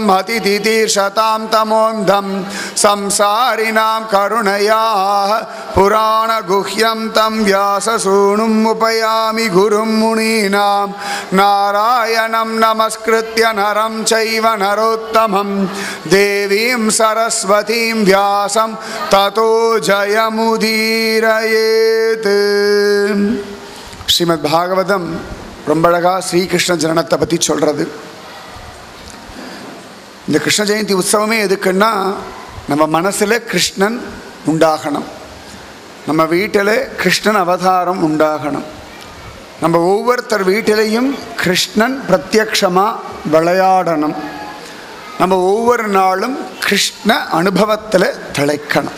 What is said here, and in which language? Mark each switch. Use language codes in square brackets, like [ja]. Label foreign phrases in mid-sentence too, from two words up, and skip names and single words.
[sa] अतिथितीर्षतां तमोन्धं संसारिणां करुणया पुराण गुह्यं तं व्याससूनुम् उपयामि गुरुं मुनीनां नारायणं नमस्कृत्य नरं चैव नरोत्तमं देवीं सरस्वतीं व्यासं ततो जयमुदीरयेत्. [ta] ஸ்ரீமத் பாகவதம் ரொம்ப அழகாக ஸ்ரீகிருஷ்ண ஜனனத்தை பற்றி சொல்கிறது. இந்த கிருஷ்ண ஜெயந்தி உற்சவமே எதுக்குன்னா, நம்ம மனசில் கிருஷ்ணன் உண்டாகணும், நம்ம வீட்டில் கிருஷ்ணன் அவதாரம் உண்டாகணும், நம்ம ஒவ்வொருத்தர் வீட்டிலையும் கிருஷ்ணன் பிரத்யக்ஷமாக விளையாடணும், நம்ம ஒவ்வொரு நாளும் கிருஷ்ண அனுபவத்தில் திளைக்கணும்.